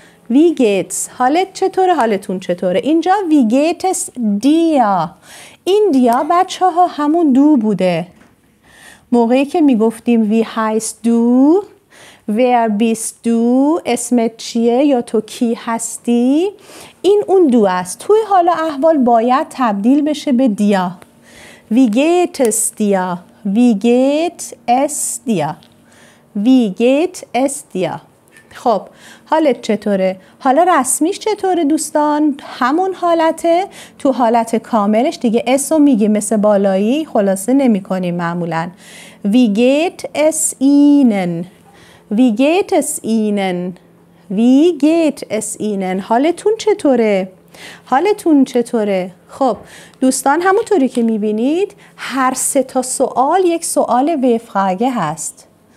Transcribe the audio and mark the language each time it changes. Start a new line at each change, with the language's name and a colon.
German: Wie geht's؟
Persian: حالت چطوره؟ حالتون چطوره؟ اینجا
German: Wie geht es dir؟
Persian: این دیا بچه ها همون دو بوده. موقعی که میگفتیم
German: Wie heißt du؟ Wer bist du؟
Persian: اسمت چیه؟ یا تو کی هستی؟ این اون دو است. توی حال احوال باید تبدیل بشه به دیا.
German: Wie geht es dir؟ Wie geht es dir؟ Wie geht es dir؟
Persian: خب حالت چطوره؟ حالا رسمیش چطوره دوستان؟ همون حالته. تو حالت کاملش دیگه اسو میگیم، مثل بالایی خلاصه نمی کنیم معمولا.
German: Wie geht es Ihnen؟
Persian: Wie geht es Ihnen؟ Wie geht es Ihnen؟ حالتون چطوره؟ حالتون چطوره؟ خب دوستان همونطوری که میبینید هر سه تا سوال یک سوال وفراگه هست.